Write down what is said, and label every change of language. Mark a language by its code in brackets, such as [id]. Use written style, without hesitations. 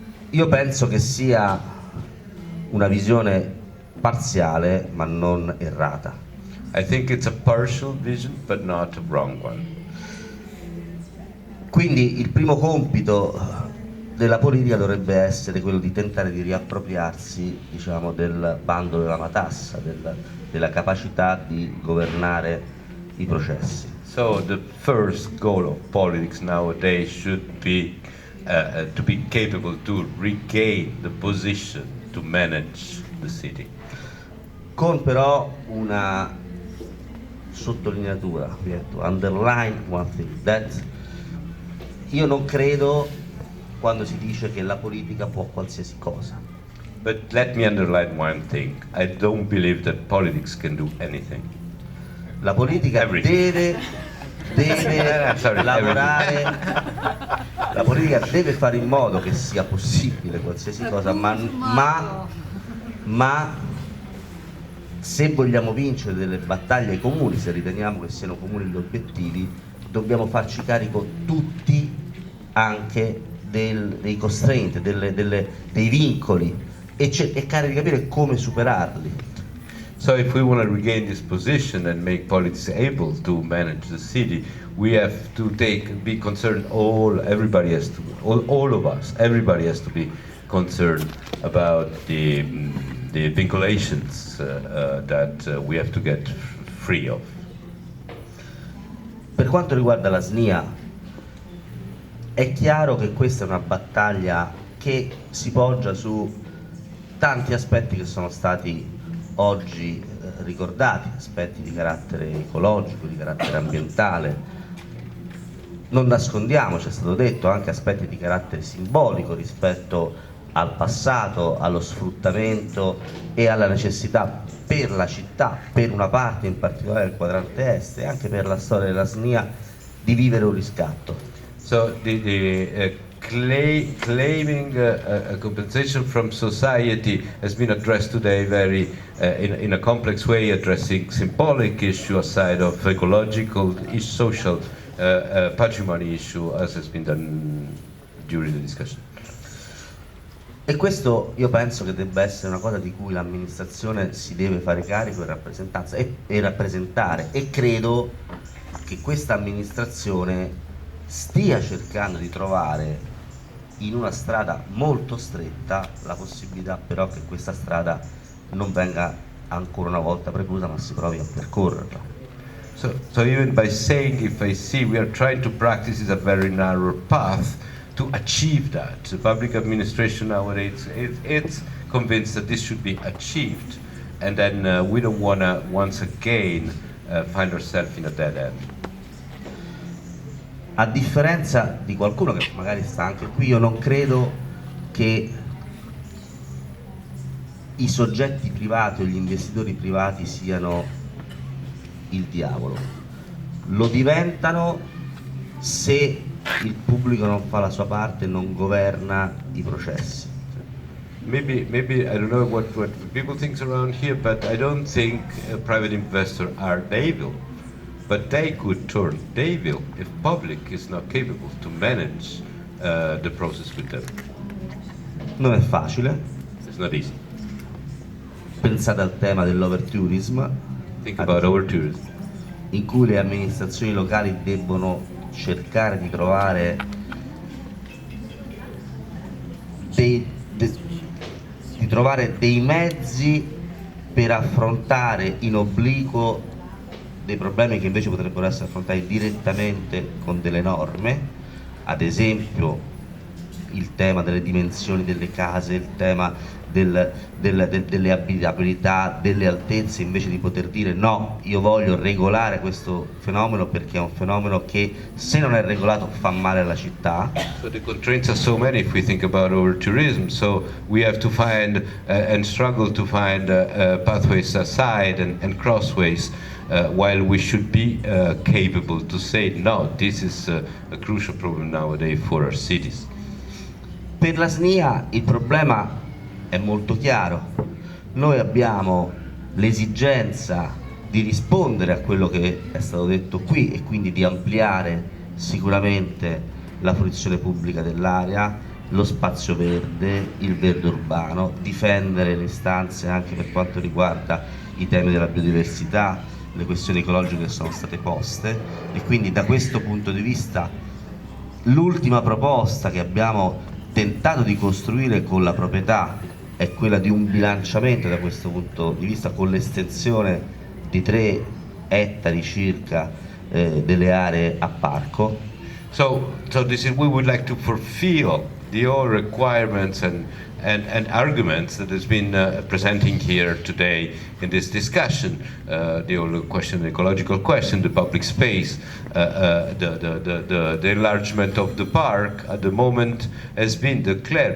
[it] Io penso che sia una visione parziale ma non errata. [en] I think it's a partial vision but not a wrong one. [it] Quindi il primo compito della politica dovrebbe essere quello di tentare di riappropriarsi, diciamo, del bando della matassa, della capacità di governare i processi. [en] So the first goal of politics nowadays should be to be capable to regain the position to manage the city. [it] Con però una sottolineatura, [en] to underline one thing, [it] that io non credo quando si dice che la politica può qualsiasi cosa. [en] But let me underline one thing. I don't believe that politics can do anything. [it] La politica deve lavorare, la politica deve fare in modo che sia possibile qualsiasi cosa, ma se vogliamo vincere delle battaglie comuni, se riteniamo che siano comuni gli obiettivi, dobbiamo farci carico tutti anche dei constraint, dei vincoli e cercare di capire come superarli. [en] So if we want to regain this position and make politics able to manage the city, we have to be concerned. Everybody has to, all of us, everybody has to be concerned about the vinculations that we have to get free of. [it] Per quanto riguarda la SNIA, è chiaro che questa è una battaglia che si poggia su tanti aspetti che sono stati oggi ricordati, aspetti di carattere ecologico, di carattere ambientale. Non nascondiamoci, è stato detto, anche aspetti di carattere simbolico rispetto al passato, allo sfruttamento e alla necessità per la città, per una parte in particolare del quadrante est e anche per la storia della SNIA, di vivere un riscatto. [en] So claiming a compensation from society has been addressed today very in a complex way, addressing symbolic issue aside of ecological, social patrimony issue, as has been done during the discussion. [it] E questo io penso che debba essere una cosa di cui l'amministrazione si deve fare carico e rappresentare, e credo che questa amministrazione stia cercando di trovare in una strada molto stretta la possibilità però che questa strada non venga ancora una volta preclusa, ma si provi a percorrerla. [en] So even by saying, if I see we are trying to practice is a very narrow path to achieve that. The public administration nowadays it's convinced that this should be achieved, and then we don't want to once again find ourselves in a dead end. [it] A differenza di qualcuno che magari sta anche qui, io non credo che i soggetti privati o gli investitori privati siano il diavolo. Lo diventano se il pubblico non fa la sua parte e non governa i processi. [en] Maybe I don't know what people think around here, but I don't think private investors are devil. But they could turn devil if public is not capable to manage the process with them. [it] Non è facile. [en] It's not easy. [it] Pensate al tema dell'overtourism. [en] Think about overtourism. [it] In cui le amministrazioni locali debbono cercare di trovare dei mezzi per affrontare in obliquo dei problemi che invece potrebbero essere affrontati direttamente con delle norme, ad esempio il tema delle dimensioni delle case, il tema delle abitabilità, delle altezze, invece di poter dire no, io voglio regolare questo fenomeno perché è un fenomeno che se non è regolato fa male alla città. [en] So the constraints are so many if we think about overtourism, so we have to find and struggle to find pathways aside and crossways. While we should be capable to say no, this is a crucial problem nowadays for our cities. [it] Per la SNIA il problema è molto chiaro. Noi abbiamo l'esigenza di rispondere a quello che è stato detto qui e quindi di ampliare sicuramente la fruizione pubblica dell'area, lo spazio verde, il verde urbano, difendere le istanze anche per quanto riguarda i temi della biodiversità, le questioni ecologiche che sono state poste, e quindi da questo punto di vista l'ultima proposta che abbiamo tentato di costruire con la proprietà è quella di un bilanciamento da questo punto di vista, con l'estensione di 3 ettari circa delle aree a parco. [en] So this is, we would like to fulfill the all requirements and arguments that has been presenting here today in this discussion, the whole question, the ecological question, the public space, the enlargement of the park at the moment has been declared.